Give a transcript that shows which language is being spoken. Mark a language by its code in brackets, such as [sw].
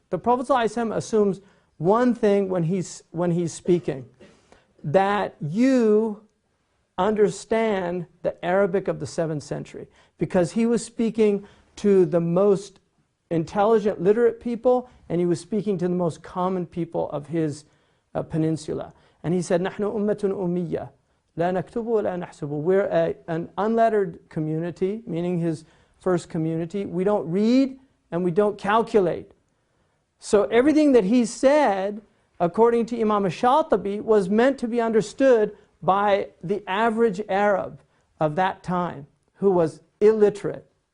[en] The Prophet ﷺ assumes one thing when he's speaking, that you understand the Arabic of the 7th century, because he was speaking to the most intelligent, literate people, and he was speaking to the most common people of his peninsula. [ar] And he said, نحن أمة أمية لا نكتب ولا نحسب. [en] We're an unlettered community, meaning his first community. We don't read and we don't calculate. So everything that he said, according to Imam al-Shatibi, was meant to be understood by the average Arab of that time, who was illiterate.